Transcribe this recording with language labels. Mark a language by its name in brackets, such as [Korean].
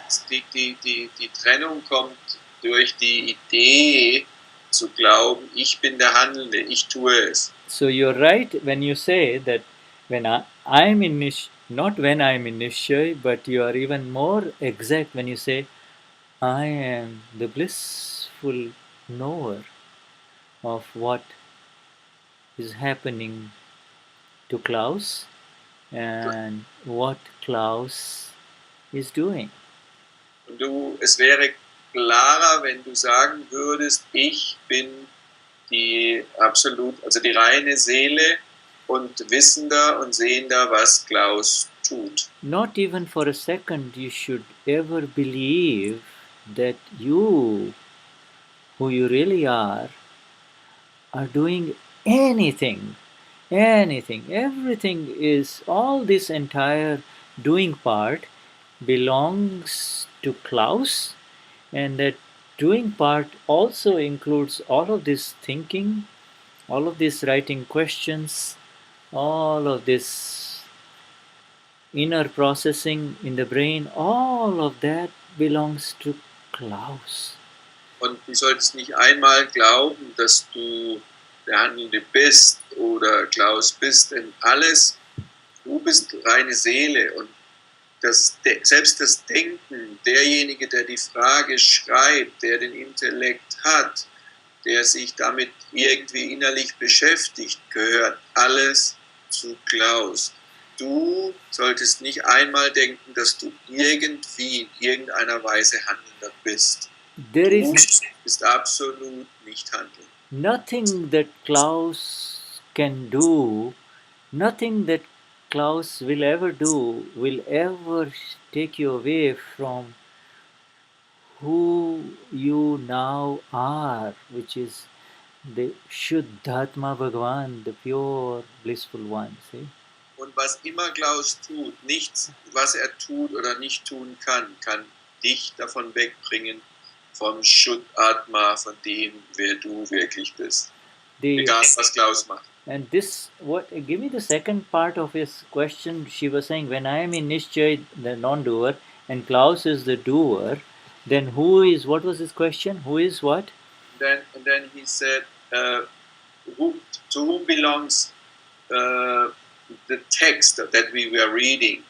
[German] Die Trennung kommt durch die Idee zu glauben, ich bin der Handelnde, ich tue es. [English] So you're right when you say that when I'm in not when I'm in Nishchay, but you are even more exact when you say I am the blissful knower of what is happening to Klaus and what Klaus is doing. [German] Und es wäre klarer, wenn du sagen würdest, ich bin die reine Seele und Wissender und Sehender, was Klaus tut. [English] Not even for a second you should ever believe that you, who you really are doing anything. Everything is, all this entire doing part belongs to Klaus, and that doing part also includes all of this thinking, all of this writing questions, all of this inner processing in the brain, all of that belongs to Klaus. [German] Und du solltest nicht einmal glauben, dass du der Handelnde bist oder Klaus bist, denn du bist reine Seele und selbst das Denken, derjenige, der die Frage schreibt, der den Intellekt hat, der sich damit irgendwie innerlich beschäftigt, gehört alles zu Klaus. Du solltest nicht einmal denken, dass du irgendwie in irgendeiner Weise Handelnder bist. Du bist absolut nicht handelnd. [English] Nothing that Klaus can do, nothing that Klaus will ever do, will ever take you away from who you now are, which is the Shuddhatma Bhagavan, the pure, blissful one. See? [German] Und was immer Klaus tut, nichts, was er tut oder nicht tun kann dich davon wegbringen, vom Shuddha-Atma, von dem, wer du wirklich bist. Egal, was Klaus macht. [English] And this, give me the second part of his question. She was saying, when I am in Nishchay, the non-doer, and Klaus is the doer, then who is, what was his question? Who is what? And then he said, to whom belongs the text that we were reading?